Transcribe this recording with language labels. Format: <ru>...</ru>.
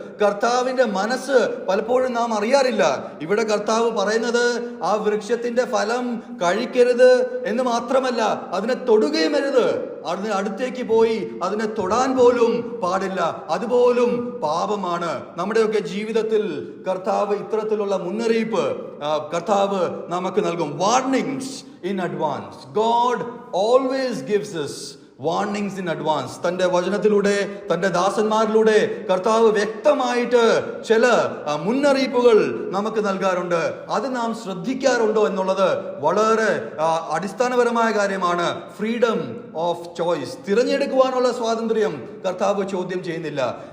<ml>കർത്താവിന്റെ മനസ്സ് പലപ്പോഴും നാം അറിയാറില്ല. ഇവിടെ കർത്താവ് പറയുന്നത് ആ വൃക്ഷത്തിന്റെ ഫലം കഴിക്കരുത് എന്ന് മാത്രമല്ല, അതിനെ തൊടുകയും അരുത്. അതിന് അടുത്തേക്ക് പോയി അതിനെ തൊടാൻ പോലും പാടില്ല. അതുപോലും പാപമാണ്. നമ്മുടെയൊക്കെ ജീവിതത്തിൽ കർത്താവ് ഇത്തരത്തിലുള്ള മുന്നറിയിപ്പ് കർത്താവ് നമുക്ക് നൽകും.</ml> <en>Warnings in advance. God always gives us warnings in advance.</en> <ml>തന്റെ വചനത്തിലൂടെ, തന്റെ ദാസന്മാരിലൂടെ കർത്താവ് വ്യക്തമായിട്ട് ചില മുന്നറിയിപ്പുകൾ നമുക്ക് നൽകാറുണ്ട്. അത് നാം ശ്രദ്ധിക്കാറുണ്ടോ എന്നുള്ളത് വളരെ അടിസ്ഥാനപരമായ കാര്യമാണ്.</ml> <en>freedom of choice,</en> <ml>തിരഞ്ഞെടുക്കുവാനുള്ള സ്വാതന്ത്ര്യം കർത്താവ് ചോദ്യം ചെയ്യുന്നില്ല.</ml>